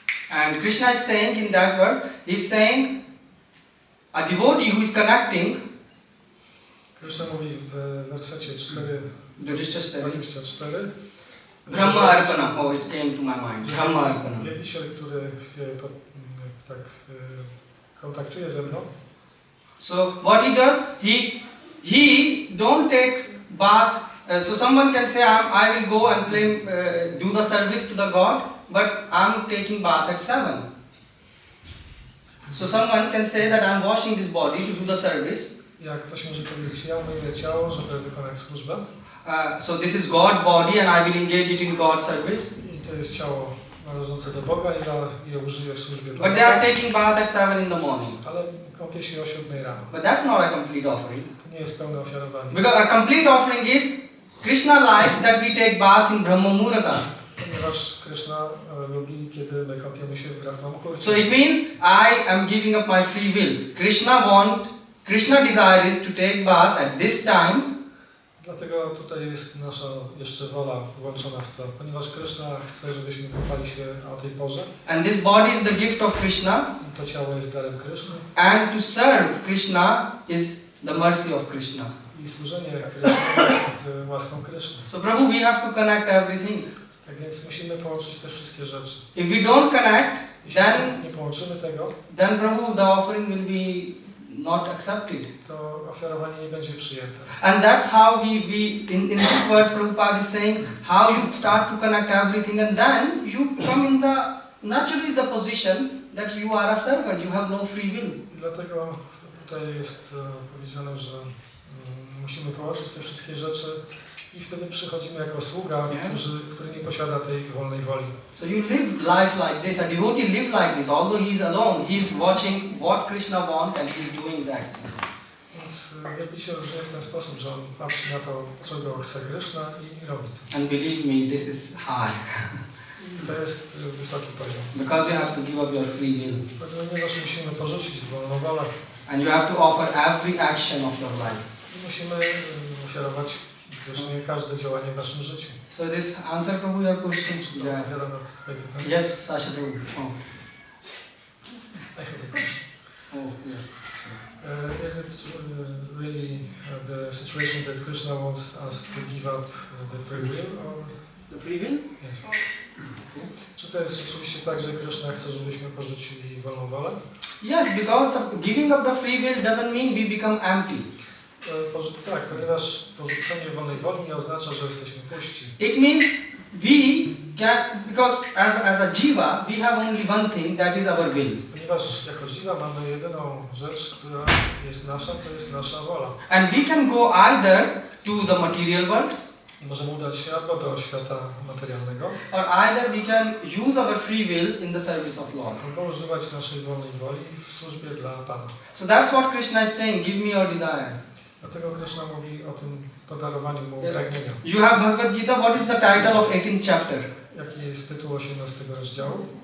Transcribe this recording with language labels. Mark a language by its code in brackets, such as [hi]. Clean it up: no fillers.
[en] And Krishna is saying in that verse, he's saying, a devotee who is connecting. [pl] Krishna mówi w wersecie 24. [en] Brahma Arpana. Oh, it came to my mind. Brahma Arpana. [pl] Wielbiciel, który tak kontaktuje ze mną. [en] So what he does, he don't take bath. So someone can say, I will go and play, do the service to the God, but I'm taking bath at 7. So someone can say that I'm washing this body to do the service. [pl] Jak ktoś może powiedzieć, ja myję ciało, żeby wykonać służbę. [en] So this is God body and I will engage it in God's service. [pl] I to jest ciało należące do Boga i ja je użyję w służbie dla [en] But they are taking bath at 7 in the morning. [pl] Ale kąpię się o 7 rano. [en] But that's not a complete offering. [pl] To nie jest pełne ofiarowanie. [en] Because a complete offering is Krishna likes that we take bath in Brahma Muhurta. [pl] Ponieważ Krishna lubi, kiedy my kąpiemy się w Brahma Muhurcie. [en] So it means I am giving up my free will. Krishna desire is to take bath at this time. [pl] Dlatego tutaj jest nasza jeszcze wola włączona w to, ponieważ Krishna chce, żebyśmy kąpali się o tej porze. [en] And this body is the gift of Krishna. [pl] I to ciało jest darem Krishny. [en] And to serve Krishna is the mercy of Krishna. [pl] I służenie Krishna jest łaską Krishny. [en] So Prabhu, we have to connect everything. [pl] Tak więc musimy połączyć te wszystkie rzeczy. [en] If we don't connect, [pl] Jeśli [en] then [pl] nie połączymy tego, [en] Prabhu, the offering will be not accepted. [pl] to ofiarowanie nie będzie przyjęte. [en] And that's how in this verse Prabhupada is saying how you start to connect everything, and then you come in naturally the position that you are a servant, you have no free will. [pl] I dlatego tutaj jest powiedziane, że musimy połączyć te wszystkie rzeczy i wtedy przychodzimy jako sługa, który nie posiada tej wolnej woli. [en] So you live life like this, a devotee live like this, although he is alone, he is watching what Krishna wants and he is doing that. [pl] Więc wielbiciel żyje w ten sposób, że on patrzy na to, czego chce Krishna i robi to. [en] And believe me, this is hard. [pl] I to jest wysoki poziom. [en] Because you have to give up your free will. [pl] Ponieważ musimy porzucić wolną wolę. [en] And you have to offer every action of your life. [pl] I musimy ofiarować Krishnie każde działanie w naszym życiu. [en] So this answer Prabhu your question? Yeah. Yes, Sasha Prabhu. Oh. I have a question. Oh, yes. Is it really the situation that Krishna wants us to give up the free will? Or? The free will? Yes. Okay. [pl] Czy to jest rzeczywiście tak, że Krishna chce, żebyśmy porzucili wolną wolę? [en] Yes, because the giving up the free will doesn't mean we become empty. [pl] Tak, ponieważ porzucenie wolnej woli nie oznacza, że jesteśmy puści. [en] It means we can, because as a jiva, we have only one thing, that is our will. [pl] Ponieważ jako jiva mamy jedyną rzecz, która jest nasza, to jest nasza wola. [en] And we can go either to the material world, [pl] Możemy udać się albo do świata materialnego, [en] or either we can use our free will in the service of Lord. [pl] albo używać naszej wolnej woli w służbie dla Pana. [en] So that's what Krishna is saying, give me your desire. [pl] Dlatego Krishna mówi o tym podarowaniu mu pragnienia. [en] You have BhagavatGita, what is the title of 18th chapter? [pl] Jaki jest tytuł 18 rozdziału?